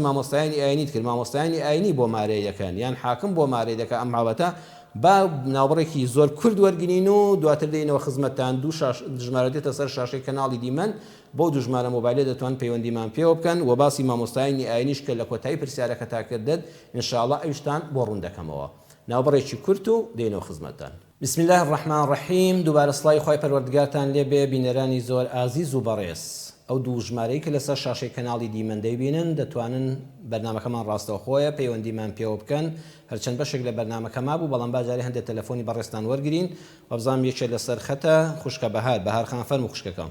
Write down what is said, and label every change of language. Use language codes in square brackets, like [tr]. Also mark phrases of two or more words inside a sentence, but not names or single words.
[ckb] مامۆستایانی ئاینیت کرد، مامۆستایانی ئاینی بۆ مارەی دەکەن یان حاکم بۆ مارەی دەکە ئەم حاڵەتە، با ناوبڕێکی زۆر کورد وەرگین و دواتر دێنەوە خزمەتتان دوو ژمارە دێتە سەر شاشەی کەناڵی دیمەن، بۆ دوو ژمارە مۆبایلێ دەتوان پەیوەندیمان پێوە بکەن و باسی مامۆستایانی ئاینیش کە لە کۆتایی پرسیارەکە تا کردت ئینشاءڵڵا ئەویشتان بۆ ڕوون دەکەمەوە، ناوبڕێکی کورت و دێنەوە خزمەتتان. [ar] بسم الله الرحمن الرحیم. [ckb] دووبارە سڵای خوای پەروەردگارتان لێبێ بینەرانی زۆر ئازیز و بەڕێز. ئەو دوو ژمارەی کە لەسەر شاشەی کەناڵی دیمەن دەیبینن دەتوانن بەرنامەکەمان ڕاستەوخۆیە پەیوەندیمان پێوە بکەن، هەرچەند بەشێک لە بەرنامەکە مابوو بەڵام باجارێ هەندێک تەلەفۆنی بەڕێستان وەرگرین وەبزانم یەکێک لەسەر خەتە خوشکە بەهار خان فەرموو خوشکەکەم.